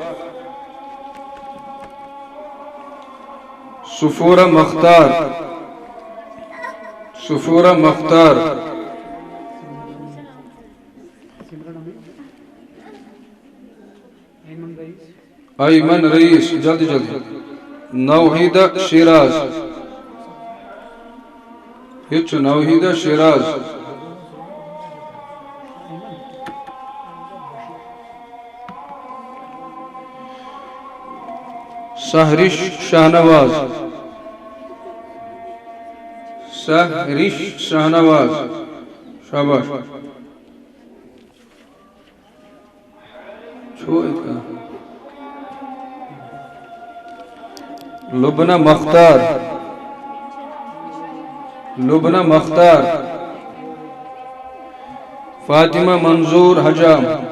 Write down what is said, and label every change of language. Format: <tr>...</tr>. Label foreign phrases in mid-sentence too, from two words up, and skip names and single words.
<ur>سفورہ مختار ایمن رئیس جلدی نوحیدہ شیراز نوحیدہ شیراز سہرش شاہنواز شاباش لبنہ مختار فاطمہ منظور حجام</ur>